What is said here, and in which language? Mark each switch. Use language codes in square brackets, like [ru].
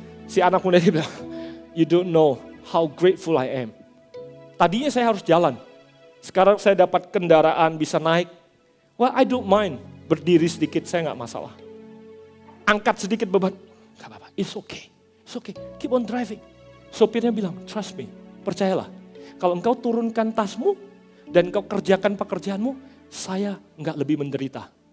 [en] Si anak muda dia bilang, you don't know how grateful I am. [id] Tadinya saya harus jalan, sekarang saya dapat kendaraan bisa naik. Well, I don't mind, berdiri sedikit saya gak masalah. Angkat sedikit beban, gak apa-apa, it's okay, keep on driving. Sopirnya bilang, trust me, percayalah. Kalau engkau turunkan tasmu dan engkau kerjakan pekerjaanmu, saya enggak lebih menderita.